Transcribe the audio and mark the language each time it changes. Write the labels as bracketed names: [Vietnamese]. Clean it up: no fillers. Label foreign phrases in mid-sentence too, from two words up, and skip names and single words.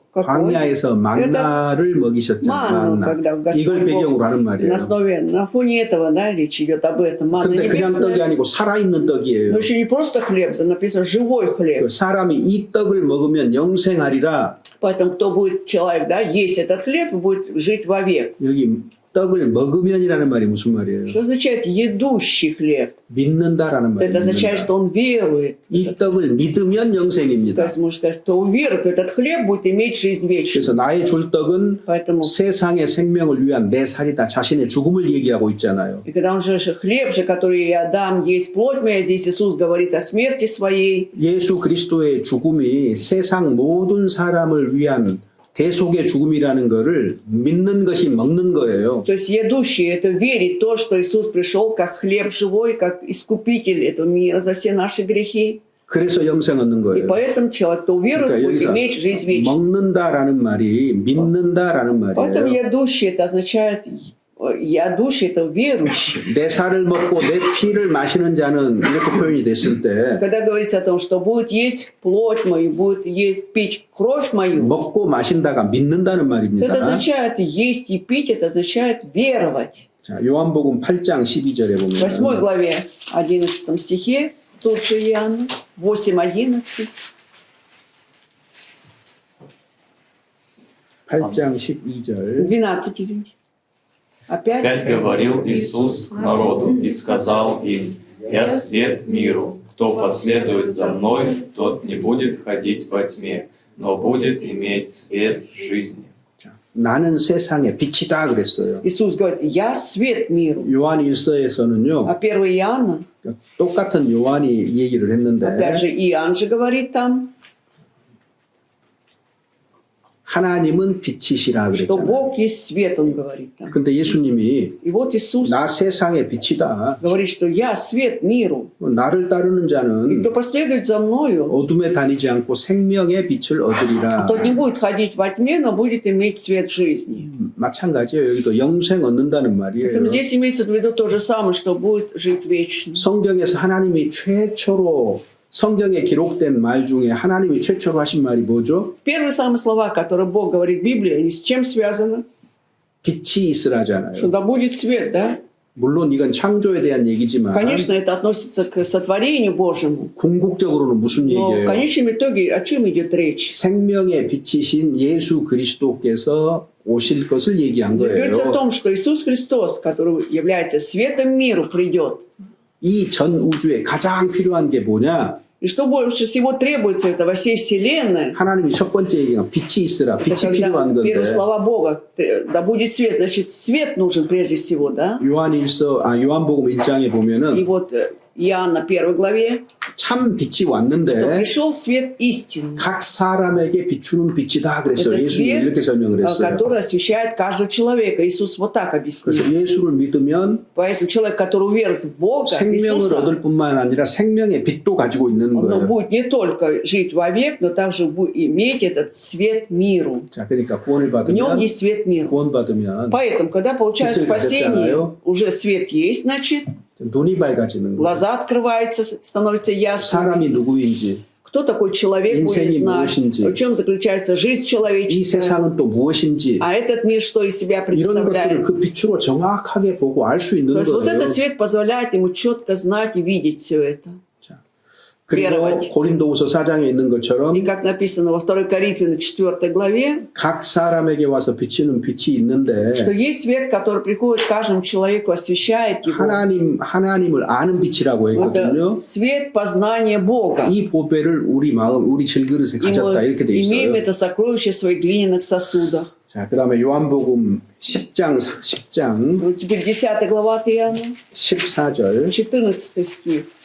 [Russian] Какой? [Korean] 광야에서 만나를 먹이셨잖아요. [Russian] манну, когда [Korean] 만나. [Russian] Господь [Korean] 이걸 배경으로 하는 [Russian] Бог [Korean] 말이에요. [Russian] на фоне этого, да, речь идет об этом. Манна [Korean] 근데 그냥 떡이 [Russian] небесная. [Korean] 아니고 살아있는 떡이에요. [Russian] Но еще не просто хлеб, да написано живой хлеб. [Korean] 그 사람이 이 떡을 먹으면 영생하리라. [Russian] Поэтому кто будет человек, да, есть этот хлеб, будет жить вовек. [Korean] 여기 떡을 먹으면이라는 말이 무슨 말이에요? [Russian] Что означает едущий хлеб? [Korean] 믿는다라는 말이에요. [Russian] Это означает, что он верует. [Korean] 이 떡을 믿으면 [Russian] То [Korean] 영생입니다. [Russian] есть, можно сказать, кто уверует, этот хлеб будет иметь жизнь [Korean] 그래서 [Russian] вечную. [Korean] 나의 줄 떡은 [Russian] Поэтому, [Korean] 세상의 생명을 위한 내 살이다. 자신의 죽음을 얘기하고 있잖아요. [Russian] и когда он же хлеб же, который я дам, есть плоть моя, здесь Иисус говорит о смерти своей. [Korean] 예수 그리스도의 죽음이 세상 모든 사람을 위한 대속의 죽음이라는 것을 믿는 것이 먹는 거예요. [Russian] То есть едущий – это верить в то, что Иисус пришел как хлеб живой, как искупитель этого мира за все наши грехи. [Korean] 그래서 영생 얻는 [Russian] И [Korean] 거예요. [Russian] поэтому человек, кто уверует, [Korean] 그러니까 [Russian] будет [Korean] 여기서 [Russian] иметь жизнь вечную. [Korean] 먹는다라는 말이 믿는다라는 [Russian] Поэтому [Korean] 말이에요. [Russian] едущий – это означает, едущий – это верующий. [Korean] 내 살을 먹고 내 피를 마시는 자는 이렇게 표현이 됐을 때 [Russian] Когда говорится о том, что будет есть плоть мою, будет есть, пить кровь мою, [Korean] 먹고 마신다가 믿는다는 [Russian] это [Korean] 말입니다. [Russian] означает есть и пить, это означает веровать. [Korean] 자, 요한복음 8장 12절에 [Russian] В 8 [Korean] 보면 [Russian] главе, 11 стихе, тут же Иоанна, 8:11. [Korean] 8장 12절 [Russian] 12, извините. Опять Опять. говорил Иисус к народу и сказал им: «Я свет миру. Кто последует за мной, тот не будет ходить во тьме, но будет иметь свет жизни». [Korean] 자, 나는 세상의 빛이다 그랬어요. [Russian] Иисус говорит, я свет миру. [Korean] 요한 1서에서는요 [Russian] А 1 Иоанна, [Korean] 똑같은 요한이 이 얘기를 했는데 [Russian] опять же, Иоанн же говорит там, [Korean] 하나님은 빛이시라 [Russian] что [Korean] 그랬잖아요. [Russian] Бог есть свет, он говорит там. [Korean] 근데 예수님이 [Russian] И вот Иисус [Korean] 나 세상의 빛이다. [Russian] говорит, что я свет миру. [Korean] 나를 따르는 [Russian] И [Korean] 자는 [Russian] кто последует за мною, [Korean] 어둠에 다니지 않고 생명의 빛을 얻으리라. [Russian] тот не будет ходить во тьме, но будет иметь свет жизни. [Korean] 마찬가지예요. 여기도 영생 얻는다는 말이에요. [Russian] Поэтому здесь имеется в виду то же самое, что будет жить вечно. [Korean] 성경에서 하나님이 최초로 성경에 기록된 말 중에 하나님이 최초로 하신 말이 뭐죠? [Russian] Первые самые слова, которые Бог говорит в Библии, они с чем связаны? [Korean] 빛이 있으라잖아요. [Russian] Что да будет свет, да? [Korean] 물론 이건 창조에 대한 얘기지만 [Russian] Конечно, это относится к сотворению Божьему. [Korean] 궁극적으로는 무슨 [Russian] Но в [Korean] 얘기예요? [Russian] конечном итоге о чем идет речь? [Korean] 생명의 빛이신 예수 그리스도께서 오실 것을 얘기한 [Russian] Здесь говорится о [Korean] 거예요. [Russian] том, что Иисус Христос, который является светом миру, придет. [Korean] 이 전 у주에 가장 필요한 게 뭐냐? [Russian] И что больше всего требуется это во всей вселенной, [Korean] 하나님이 첫 번째 얘기가 빛이 있으라. [Russian] это [Korean] 빛이 [Russian] когда [Korean] 필요한 건데. [Russian] первые слова Бога, да будет свет, значит свет нужен прежде всего, да? [Korean] 요한복음 1장에 [Russian] И [Korean] 보면은 [Russian] вот Иоанна 1 главе, [Korean] 참 빛이 [Russian] что [Korean] 왔는데 [Russian] пришел свет истины, [Korean] 각 사람에게 비추는 빛이다 그랬어요. [Russian] Это [Korean] 예수님이 [Russian] свет, [Korean] 이렇게 설명을 했어요. [Russian] который освещает каждого человека. Иисус вот так [Korean] 그래서 [Russian] объяснил. [Korean] 예수를 믿으면 [Russian] Поэтому человек, который верит в Бога, [Korean] 생명을 [Russian] Иисуса, [Korean] 얻을 뿐만 아니라 생명의 빛도 가지고 있는 [Russian] он [Korean] 거예요. [Russian] будет не только жить вовек, но также будет иметь этот свет миру. [Korean] 자, 그러니까 구원을 [Russian] В нем [Korean] 받으면 [Russian] есть свет миру. [Korean] 구원받으면 [Russian] Поэтому, когда получают Если спасение, [Korean] 됐잖아요. [Russian] уже свет есть, значит, [Korean] 눈이 밝아지는 거예요. [Russian] глаза открываются, становится ясно. [Korean] 사람이 누구인지, [Russian] Кто такой человек, будет [Korean] 인생이 [Russian] знать. [Korean] 무엇인지, [Russian] В чем заключается жизнь [Korean] 이 [Russian] человеческая. [Korean] 세상은 또 무엇인지 [Russian] А этот мир что из себя [Korean] 이런 것들을 [Russian] представляет? [Korean] 그 빛으로 정확하게 보고 알 수 있는 [Russian] То есть вот [Korean] 거예요. [Russian] этот свет позволяет ему четко знать и видеть все это. [Korean] 그리고 [Russian] веровать. [Korean] 고린도후서 4장에 있는 것처럼 [Russian] И как написано во 2 Коринфянам 4 главе, [Korean] 각 사람에게 와서 비치는 빛이 있는데 [Russian] что есть свет, который приходит к каждому человеку, освещает его. [Korean] 하나님을 아는 빛이라고 했거든요. [Russian] Это свет познания Бога. [Korean] 이 보배를 우리 마음, 우리 질그릇에 [Russian] И [Korean] 가졌다 [Russian] мы [Korean] 이렇게 돼 [Russian] имеем [Korean] 있어요. [Russian] это сокровище в своих глиняных сосудах. [Korean] 자, 그다음에 요한복음 10장 [Russian] Вот теперь 10 глава от Иоанна, [Korean] 14절 [Russian] 14 стих.